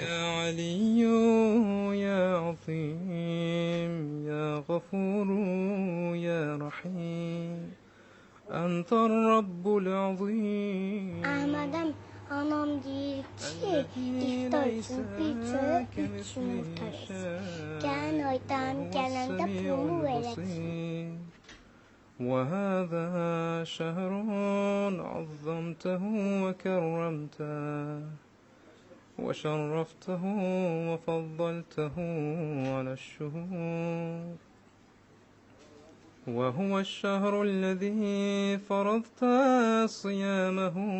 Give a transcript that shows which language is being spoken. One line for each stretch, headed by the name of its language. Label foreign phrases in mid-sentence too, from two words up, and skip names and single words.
Arabic: يا علي يا عظيم يا غفور يا رحيم. أنت رب العظيم.
Azerbaijani: Əhmədəm, anam deyir ki, iftar üçün bir çörək 3 yumurta versin. Gələn aydan gələndə pulumu verəcək.
Arabic: وهذا شهر عظمته وكرمته وشرفته وفضلته على الشهور، وهو الشهر الذي فرضت صيامه